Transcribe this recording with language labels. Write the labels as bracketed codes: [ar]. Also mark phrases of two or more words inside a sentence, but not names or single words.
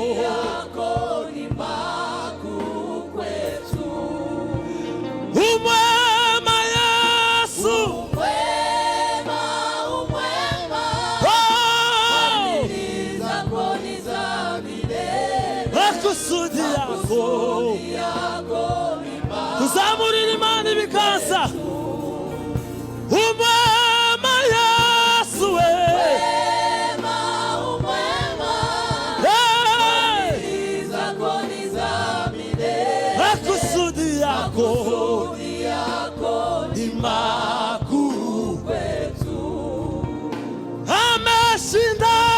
[sw] ni makuu kwetu. umwema Yesu, Umwema, umwema, oh, zako ni za milele, makusudi yako. [rw] Kuzamurira Imana ibiganza. [sw] Umwema Yesu we, hey, zako ni za milele, makusudi yako ni ni makuu kwetu. ameshinda.